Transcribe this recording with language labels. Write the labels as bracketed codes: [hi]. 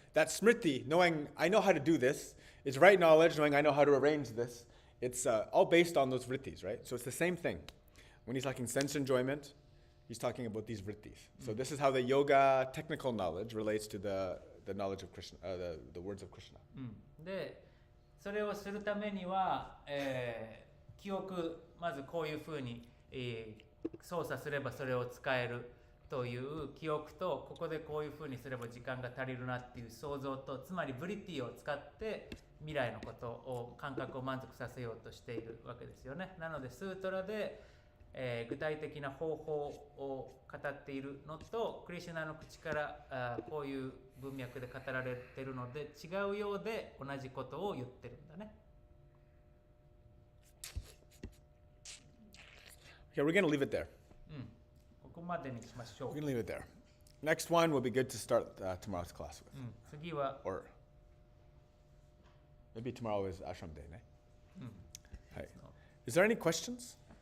[en] That smriti, knowing I know how to do this, is right knowledge, knowing I know how to arrange this. It's all based on those vrittis, right? So it's the same thing. When he's talking sense enjoyment, he's talking about these vrittis. So this is how the yoga technical knowledge relates to the knowledge of Krishna, the words of Krishna. [ja] で、それをするためには、記憶、まずこういうふうに、操作すればそれを使えるという記憶と、ここでこういうふうにすれば時間が足りるなっていう想像と、つまりブリティを使って未来のことを、感覚を満足させようとしているわけですよね。なのでスートラで、具体的な方法を語っているのと、クリシュナの口からこういう文脈で語られているので違うようで同じことを言ってるんだね。 [en] Okay, we're going to leave it there. [ja] ここまでにしましょ [en] We're [ja] う。 [en] going to leave it there. Next one will be good to start tomorrow's class with. [ja] 次は、 [en] Or maybe tomorrow is Ashram Day, ne? Hi. Is there any questions?